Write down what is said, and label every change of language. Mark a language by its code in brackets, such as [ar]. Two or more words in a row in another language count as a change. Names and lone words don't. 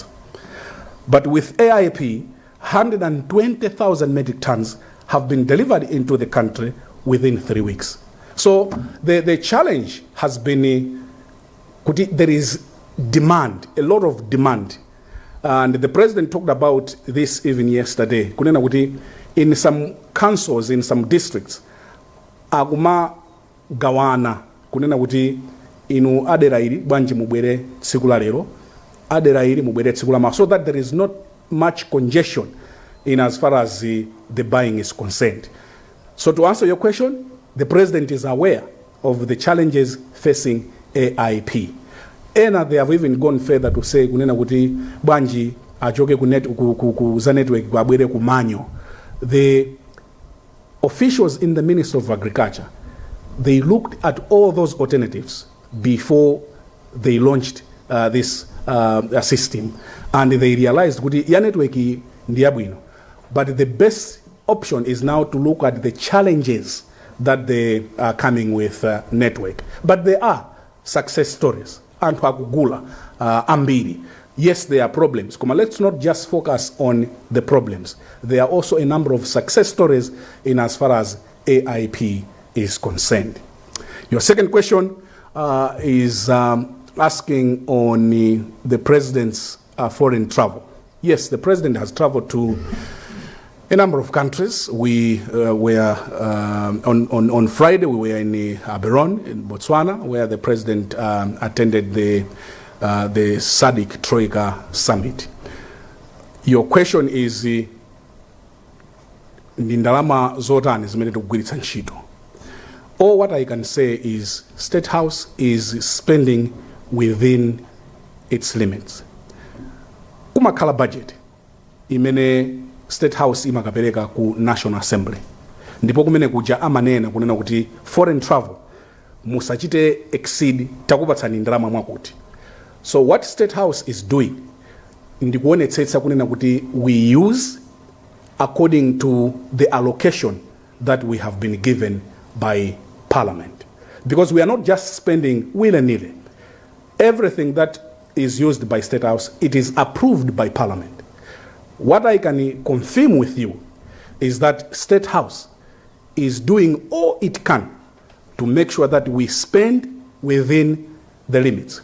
[en] But with AIP, 120,000 metric tons have been delivered into the country within 3 weeks. So the challenge has been, there is demand, a lot of demand. And the president talked about this even yesterday. In some councils, in some districts, [ny] aguma gawana kunena kuti inu adera ili bwanji mubwere tsiku la lero, adera ili mubwere tsiku la mawa, [en] so that there is not much congestion in as far as the buying is concerned. So to answer your question, the president is aware of the challenges facing AIP. And they have even gone further to say [ny] kunena kuti bwanji achoke ku za network kwabwere ku manyo. [en] The officials in the Ministry of Agriculture, they looked at all those alternatives before they launched this system, and they realized [ny] kuti ya network ndi yabwino, [en] but the best option is now to look at the challenges that they are coming with network. But there are success stories. [ny] Anthu akugula ambiri. [en] Yes, there are problems. Let's not just focus on the problems. There are also a number of success stories in as far as AIP is concerned. Your second question is asking on the president's foreign travel. Yes, the president has traveled to a number of countries. We were on Friday. We were in Aberon in Botswana, where the president attended the Zodiak Troika Summit. Your question is [ny] ndalama zotani zimene tikugwiritsa ntchito. [en] All what I can say is State House is spending within its limits. [ny] Kumakhala budget imene State House imakapereka ku National Assembly, ndipo kumene kuja amanena kunena kuti [en] foreign travel [ny] musachite exceed takupatsani ndalama mwakuti. [en] So what State House is doing [ny] ndikuonetsetsa kunena kuti [en] we use according to the allocation that we have been given by Parliament, because we are not just spending willy-nilly. Everything that is used by State House, it is approved by Parliament. What I can confirm with you is that State House is doing all it can to make sure that we spend within the limits.